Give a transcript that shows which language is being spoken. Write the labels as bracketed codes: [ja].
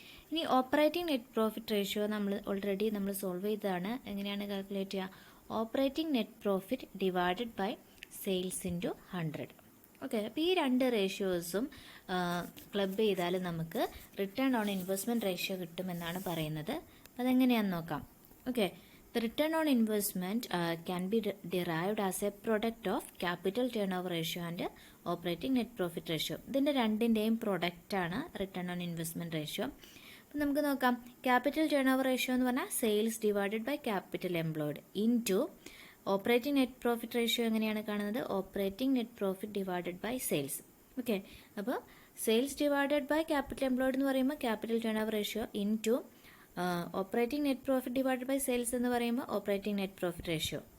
[ml] ഇനി operating net profit ratio already നമ്മൾ solve ചെയ്തതാണ്. എങ്ങനെയാണ് കാൽക്കുലേറ്റ് ചെയ്യുക? Operating net profit divided by sales into 100. Okay, അപ്പോൾ ഈ രണ്ട് റേഷ്യോസും ക്ലബ് ചെയ്താൽ നമുക്ക് റിട്ടേൺ ഓൺ ഇൻവെസ്റ്റ്മെൻറ്റ് റേഷ്യോ കിട്ടുമെന്നാണ് പറയുന്നത്. അതെങ്ങനെയാണെന്ന് നോക്കാം. [en] Okay, the return on investment can be derived as a product of capital turnover ratio and operating net profit ratio. [ml] ഇതിൻ്റെ രണ്ടിൻ്റെയും പ്രൊഡക്റ്റാണ് റിട്ടേൺ ഓൺ ഇൻവെസ്റ്റ്മെൻറ്റ് റേഷ്യോ. അപ്പം നമുക്ക് നോക്കാം. ക്യാപിറ്റൽ ടേൺ ഓവർ റേഷ്യോ എന്ന് പറഞ്ഞാൽ sales divided by capital employed into operating net profit ratio എങ്ങനെയാണ് കാണുന്നത്? Operating net profit divided by sales. Okay, അപ്പോൾ sales divided by capital employed എന്ന് പറയുമ്പോൾ capital turn over ratio into operating net profit divided by sales എന്ന് പറയുമ്പോൾ operating net profit ratio.